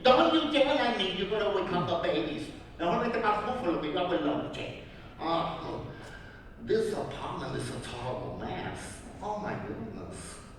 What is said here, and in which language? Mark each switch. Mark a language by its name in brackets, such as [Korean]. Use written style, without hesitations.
[English] You're gonna wake up the babies. [Spanish] Mejor vete para el búfalo que yo hago el lonche. [English] Oh, this apartment is a terrible mess. Oh my goodness.